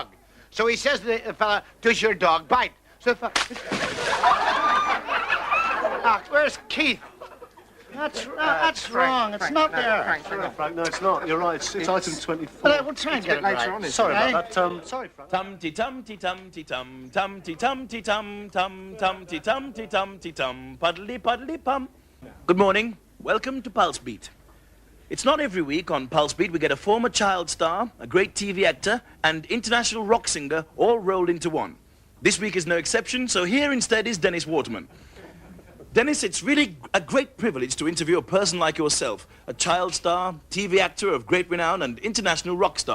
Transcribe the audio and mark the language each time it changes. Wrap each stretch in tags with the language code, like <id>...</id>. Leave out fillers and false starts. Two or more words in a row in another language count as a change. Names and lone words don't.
<en>So he says to the fella, "Does your dog bite?" So the fella... where's Keith? That's wrong. It's not there. Frank, no, it's not. You're right. It's item 24. But we'll try and get it later on. Sorry about that. Sorry, Frank. Tum-ti-tum-ti-tum-ti-tum, tum-ti-tum-ti-tum, tum-ti-tum-ti-tum-ti-tum, puddly-puddly-pum. Good morning. Welcome to Pulse Beat. It's not every week on Pulse Beat we get a former child star, a great TV actor, and international rock singer all rolled into one. This week is no exception, so here instead is Dennis Waterman. Dennis, it's really a great privilege to interview a person like yourself, a child star, TV actor of great renown, and international rock star.</en>